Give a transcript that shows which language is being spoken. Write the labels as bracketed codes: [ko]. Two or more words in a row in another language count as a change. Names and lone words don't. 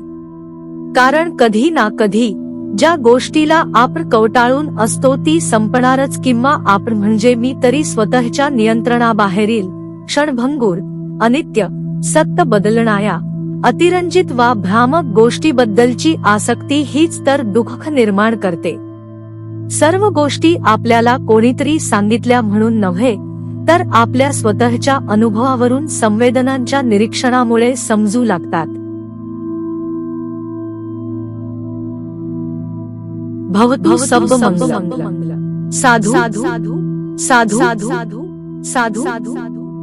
[mr] कारण कधी ना कधी ज्या गोष्टीला आपण कवटाळून असतो ती संपणारच किंवा आपण म्हणजे मी तरी स्वतःच्या नियंत्रणाबाहेरील क्षणभंगुर, अनित्य, सतत बदलणाऱ्या, अतिरंजित वा भ्रामक गोष्टीबद्दलची आसक्ती हीच तर दुःख निर्माण करते. सर्व गोष्टी आपल्याला कोणीतरी सांगितल्या म्हणून नव्हे तर आपल्या स्वतःच्या अनुभवावरून संवेदनांच्या निरीक्षणामुळे समजू लागतात. [sa] भवतु सर्वमंगलम्. [pi] साधु साधु साधु साधु साधु साधु.